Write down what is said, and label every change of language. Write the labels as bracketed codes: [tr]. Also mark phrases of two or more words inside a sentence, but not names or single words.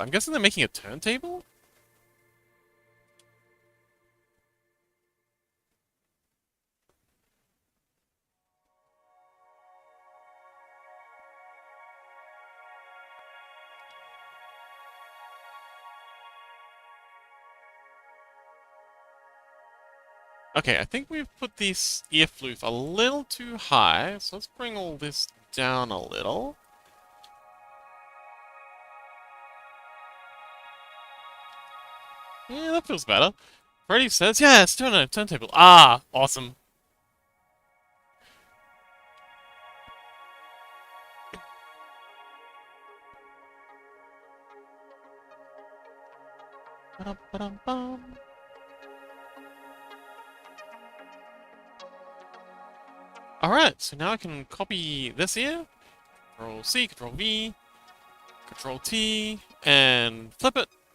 [en] I'm guessing they're making a turntable? Okay, I think we've put this ear floof a little too high, so let's bring all this down a little. Yeah, that feels better. Freddy says, yeah, it's turntable. Ah, awesome. Ba-dum-ba-dum-bum. Alright, so now I can copy this here. Control C, Control V, Control T, and flip it.